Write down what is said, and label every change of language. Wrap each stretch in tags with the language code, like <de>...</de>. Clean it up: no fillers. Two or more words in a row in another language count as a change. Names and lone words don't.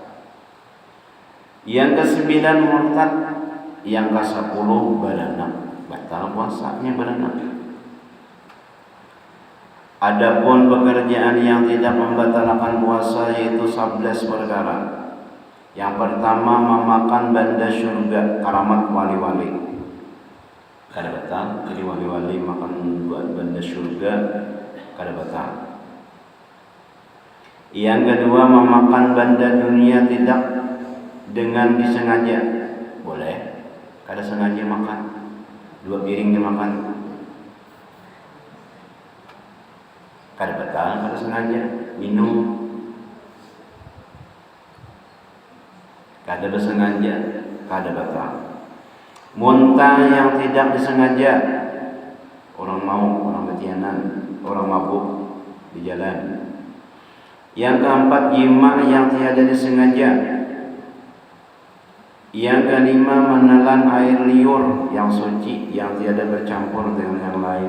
<id>Yang ke-9 murtad, yang ke-10 beranak, batal puasanya beranak. Adapun pekerjaan yang tidak membatalkan puasa yaitu 11 perkara. Yang pertama, memakan banda syurga, karamat wali-wali.</id> <bjn>Kada batal, jadi wali-wali makan buat banda syurga, kada batal.</bjn> <id>Yang kedua, memakan banda dunia tidak dengan disengaja, boleh.</id> <bjn>Kada sengaja makan, 2 piring dimakan, kada batal. Kada sengaja minum, kada bersengaja, kada batal.</bjn> <id>Muntah yang tidak disengaja, orang ketianan, orang mabuk di jalan. Yang keempat, jima yang tiada disengaja. Yang kelima, menelan air liur yang suci, yang tiada bercampur dengan yang lain.</id>